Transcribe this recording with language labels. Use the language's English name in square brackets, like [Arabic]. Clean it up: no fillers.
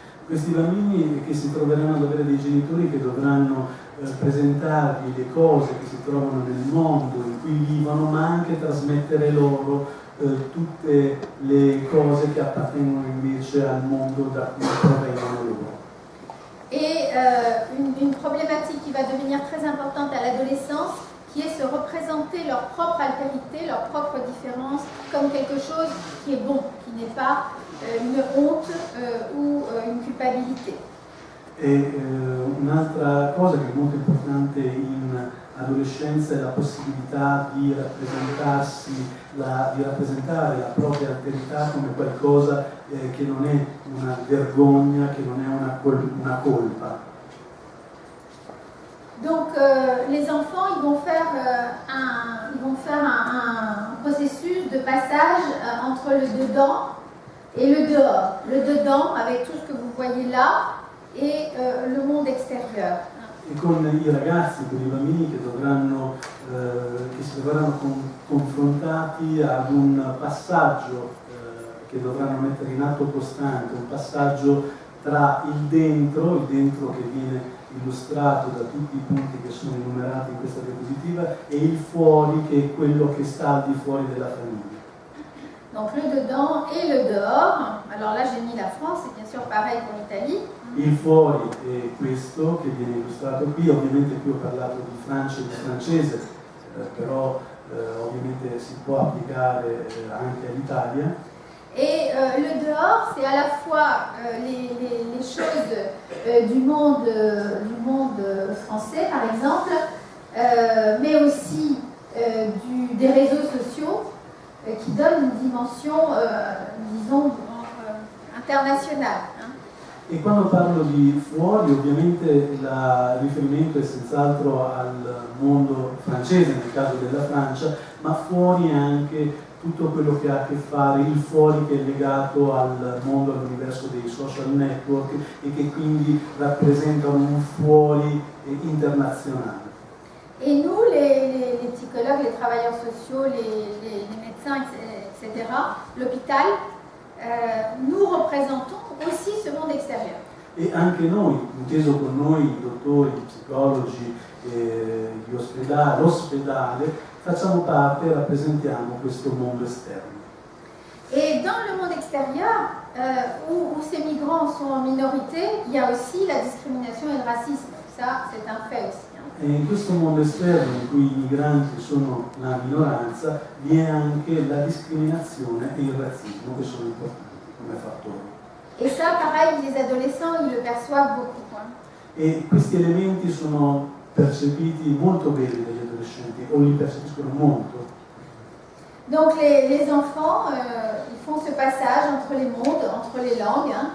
[Italian] questi bambini che si troveranno ad avere dei genitori che dovranno presentargli le cose che si trovano nel mondo in cui vivono, ma anche trasmettere loro tutte le cose che appartengono invece al mondo da cui provengono loro. [French] Et une problématique qui va devenir très importante à l'adolescence, qui est se représenter leur propre altérité, leur propre différence, comme quelque chose qui est bon, qui n'est pas une honte ou une culpabilité. [Italian] E un'altra cosa che è molto importante in adolescenza è la possibilità di rappresentare la propria alterità come qualcosa che non è una vergogna, che non è una colpa. [French] Donc les enfants, ils vont faire un processus de passage entre le dedans et le dehors. Le dedans avec tout ce que vous voyez là et le monde extérieur. [Italian] E con i ragazzi, con i bambini che si dovranno confrontati ad un passaggio che dovranno mettere in atto costante, un passaggio tra il dentro che viene illustrato da tutti i punti che sono enumerati in questa diapositiva, e il fuori che è quello che sta al di fuori della famiglia. [French] Donc le dedans et le dehors. Alors là j'ai mis la la France, c'est bien sûr pareil pour l'Italie. [Italian] Il fuori è questo che viene illustrato qui, ovviamente qui ho parlato di Francia e di francese, però ovviamente si può applicare anche all'Italia. [French] Et le dehors, c'est à la fois les choses du monde français, par exemple, mais aussi des réseaux sociaux qui donnent une dimension, disons, internationale. [Italian] E quando parlo di fuori, ovviamente il riferimento è senz'altro al mondo francese, nel caso della Francia, ma fuori è anche tutto quello che ha a che fare, il fuori che è legato al mondo, all'universo dei social network e che quindi rappresentano un fuori internazionale. [French] Et nous, les psychologues, les travailleurs sociaux, les médecins, etc., l'hôpital, nous représentons aussi ce monde extérieur. [Italian] E anche noi, inteso con noi i dottori, i psicologi, gli ospedali, l'ospedale, facciamo parte e rappresentiamo questo mondo esterno. [French] Et dans le monde extérieur, où ces migrants sont en minorité, il y a aussi la discrimination et le racisme. Ça, c'est un fait aussi. [Italian] E in questo mondo esterno in cui i migranti sono la minoranza, vi è anche la discriminazione e il razzismo che sono importanti come fattori. [French] Et ça, pareil, les adolescents, ils le perçoivent beaucoup. [Italian] E questi elementi sono percepiti molto bene dagli adolescenti, o li percepiscono molto. [French] Donc les enfants, ils font ce passage entre les mondes, entre les langues.